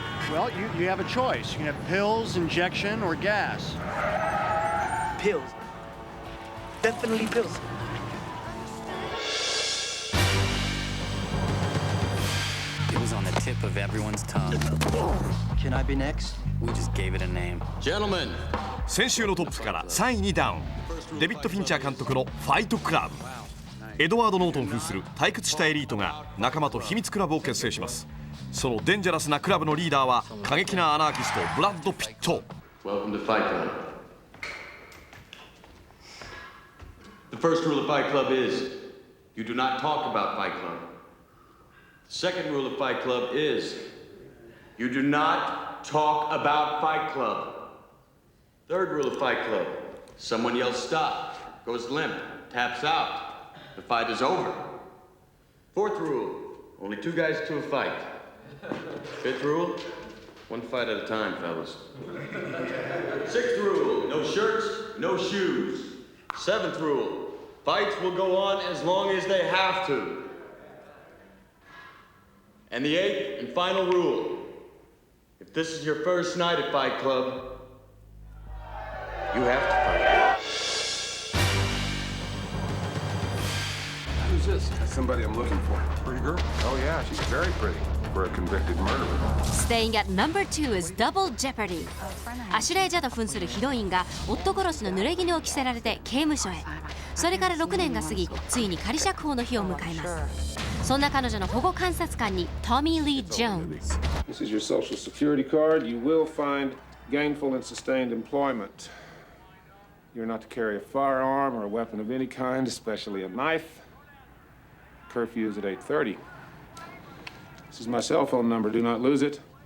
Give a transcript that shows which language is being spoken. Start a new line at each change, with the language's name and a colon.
English: Well, you have a choice. You can have pills, injection, or gas. Pills. Definitely pills. It was on the tip of everyone's tongue. Can I be next? We just gave it a name. Gentlemen!
Japanese: 先週のトップから3位にダウン。デビッド・フィンチャー監督のファイトクラブ。エドワード・ノートン扮する退屈したエリートが仲間と秘密クラブを結成します。そのデンジャラスなクラブのリーダーは過激なアナーキストブラッド・ピット。
English: Welcome to Fight Club. The first rule of Fight Club is you do not talk about Fight Club. The second rule of Fight Club is you do not talk about Fight Club. Third rule of Fight Club, someone yells stop, goes limp, taps out. The fight is over. Fourth rule, only 2 guys to a fight. Fifth rule, 1 fight at a time, fellas. Sixth rule, no shirts, no shoes. Seventh rule, fights will go on as long as they have to. And the 8th and final rule, if this is your first night at Fight Club, You have to fight it. Who's this? That's somebody I'm looking for. Pretty girl? Oh yeah, she's very pretty for a convicted murderer. Staying at number 2 is Double Jeopardy.
Japanese: アシュレイ・ジャド扮するヒロインが夫殺しの濡れ衣を着せられて刑務所へ。それから6年が過ぎ、ついに仮釈放の日を迎えます。そんな彼女の保護監察官にトミー・リー・ジョーンズ。
English: This is your social security card. You will find gainful and sustained employment. You're not to carry a firearm or a weapon of any kind, especially a knife. Curfew is at 8:30. This is my cell phone number. Do not lose it.